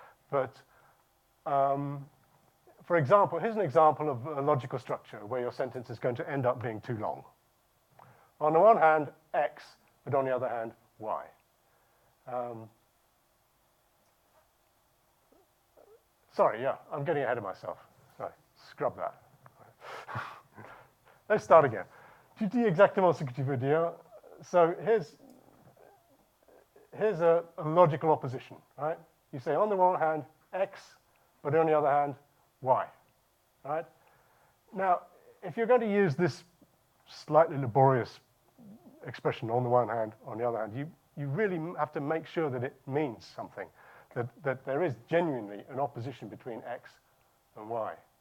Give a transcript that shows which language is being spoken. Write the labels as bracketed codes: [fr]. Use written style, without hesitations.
[en] But, for example, here's an example of a logical structure where your sentence is going to end up being too long. On the one hand, X, but on the other hand, Y. Sorry, yeah, I'm getting ahead of myself. Sorry, scrub that. Let's start again. [fr] Tu dis exactement ce que tu veux dire. [en] So here's a logical opposition, right? You say on the one hand, X, but on the other hand, Y, right? Now, if you're going to use this slightly laborious expression on the one hand, on the other hand, you really have to make sure that it means something, that there is genuinely an opposition between X and Y.